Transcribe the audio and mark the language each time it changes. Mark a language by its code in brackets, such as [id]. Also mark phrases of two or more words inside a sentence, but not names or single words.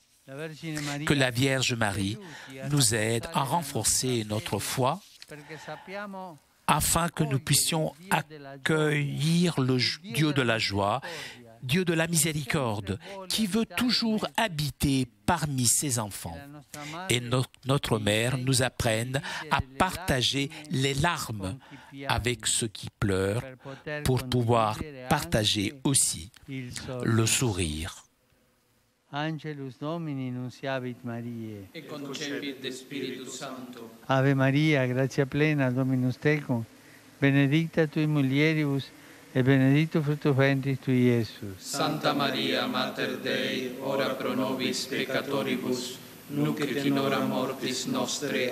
[fr] Que la Vierge Marie nous aide à renforcer notre foi afin que nous puissions accueillir le Dieu de la joie, Dieu de la miséricorde, qui veut toujours habiter parmi ses enfants. Et notre Mère nous apprenne à partager les larmes avec ceux qui pleurent pour pouvoir partager aussi le sourire. [la] Angelus Domini nunciavit Mariae. Et concepit de Spiritus Sancto. Ave Maria, gratia plena, Dominus tecum, benedicta tui mulieribus, et benedictus fructus ventris tui, Iesus. Santa Maria, Mater Dei, ora pro nobis peccatoribus, nunc et in hora mortis nostre.